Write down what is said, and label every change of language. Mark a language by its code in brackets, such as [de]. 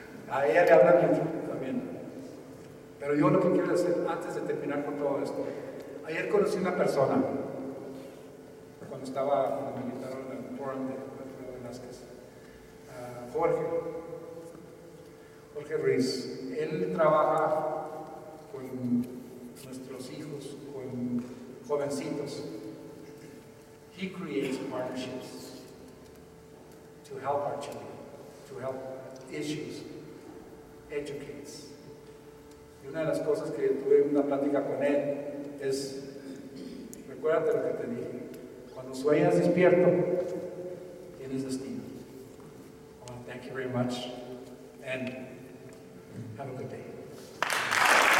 [es] A ella le hablan mucho también. Pero yo lo que quiero hacer, antes de terminar con todo esto, ayer conocí una persona, cuando me invitaron al forum de Alfredo Velázquez, Jorge Ruiz. Él trabaja con nuestros hijos, con jovencitos. [en] He creates partnerships to help our children, to help issues, educates. [es] Y una de las cosas que tuve una plática con él es, recuérdate lo que te dije, cuando sueñas despierto, tienes destino. [en] I want to thank you very much and have a good day.